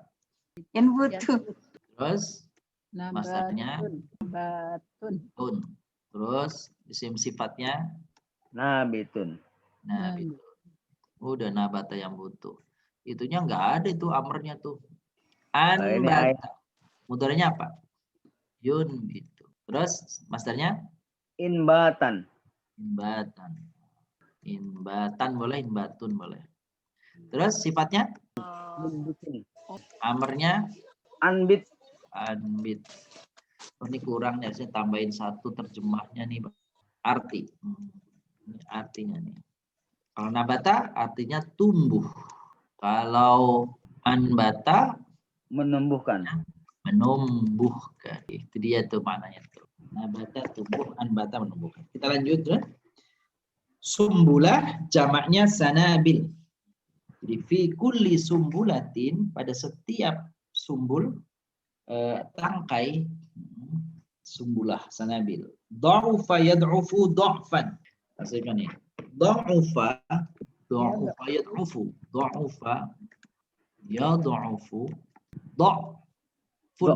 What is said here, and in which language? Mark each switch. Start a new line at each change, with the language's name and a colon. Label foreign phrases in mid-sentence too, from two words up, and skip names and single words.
Arabic: Yanbutu.
Indonesian: Terus masdarnya
Arabic: Nabatun.
Indonesian: Terus isim sifatnya
Arabic: Nabitun.
Indonesian: nabitun. Udah nabata yang butuh. Itunya nggak ada itu amrnya tuh. Ini ayat.
Arabic: Anbata.
Indonesian: Mudharinya apa? Yun itu. Terus masdarnya
Arabic: Inbatan. inbatan.
Indonesian: Inbatan boleh, inbatun boleh. Terus sifatnya
Arabic: Inbitun.
Indonesian: amarnya
Arabic: Anbit. anbit.
Indonesian: Oh, ini kurang ya, saya tambahin 1 terjemahnya nih. Arti. Ini artinya nih. Kalau nabata artinya tumbuh. Kalau anbata Menumbuhkan. menumbuhkan. Itu dia tuh maknanya tuh. Nabata tumbuh, anbata menumbuhkan. Kita lanjut ya. Sumbulah jamaknya sanabil. Jadi
Arabic: في كل سنبلة,
Indonesian: pada setiap sumbul tangkai sumbulah sanabil.
Arabic: ضعف يضعف ضعفا.
Indonesian: Maksudnya nih.
Arabic: ضعف يضعف. ضعف يضعف ضعف.